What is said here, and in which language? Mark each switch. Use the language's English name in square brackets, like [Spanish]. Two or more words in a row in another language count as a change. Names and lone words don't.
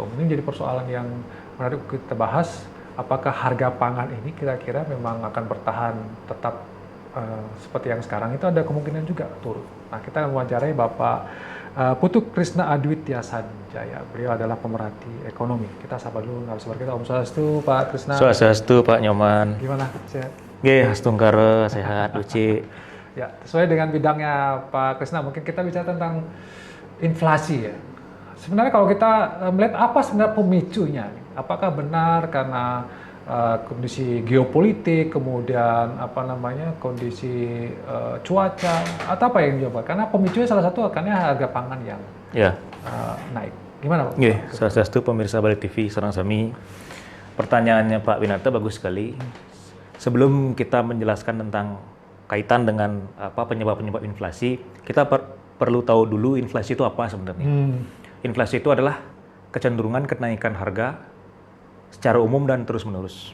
[Indonesian] Ini jadi persoalan yang menarik kita bahas. Apakah harga pangan ini kira-kira memang akan bertahan tetap seperti yang sekarang, itu ada kemungkinan juga turun. Nah, kita akan mewawancarai Bapak Putu Krisna Adwitya Sanjaya. Beliau adalah pemerhati ekonomi. Kita sapa dulu narasumber kita. [Balinese] Om Swastiastu [Indonesian] Pak Krisna. Swastiastu Pak Nyoman. Gimana? Sehat? Nggih, astungkara sehat, Uci. Ya, sesuai dengan bidangnya Pak Krisna, mungkin kita bicara tentang inflasi ya. Sebenarnya kalau kita melihat apa sebenarnya pemicunya, apakah benar karena kondisi geopolitik, kemudian kondisi cuaca, atau apa yang dijawab? Karena pemicunya salah satu akannya harga pangan yang naik. Gimana Pak? Nggih, swastiastu pemirsa Bali TV [Balinese] sareng sami. [Indonesian] Pertanyaannya Pak Winata bagus sekali. Sebelum kita menjelaskan tentang kaitan dengan penyebab-penyebab inflasi, kita perlu tahu dulu inflasi itu apa sebenarnya. Inflasi itu adalah kecenderungan kenaikan harga secara umum dan terus-menerus.